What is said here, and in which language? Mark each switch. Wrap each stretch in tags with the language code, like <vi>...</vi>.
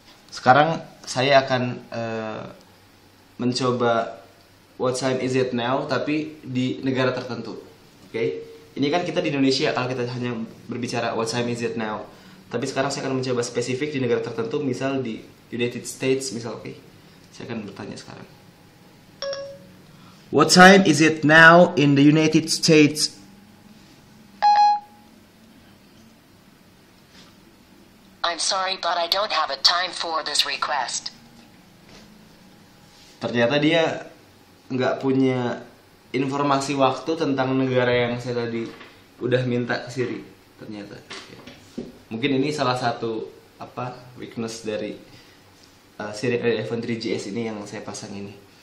<id>Sekarang saya akan mencoba</id> <en>what time is it now,</en> <id>tapi di negara tertentu. Oke, ini kan kita di Indonesia kalau kita hanya berbicara</id> <en>what time is it now.</en> <id>Tapi sekarang saya akan mencoba spesifik di negara tertentu, misal di United States, misal, oke. Saya akan bertanya sekarang.</id> <en>What time is it now in the United States? I'm sorry, but I don't have a time for this request.</en> <id>Ternyata dia nggak punya informasi waktu tentang negara yang saya tadi udah minta ke Siri. Ternyata. Mungkin ini salah satu weakness dari Siri dari iPhone 3GS ini yang saya pasang ini.</id>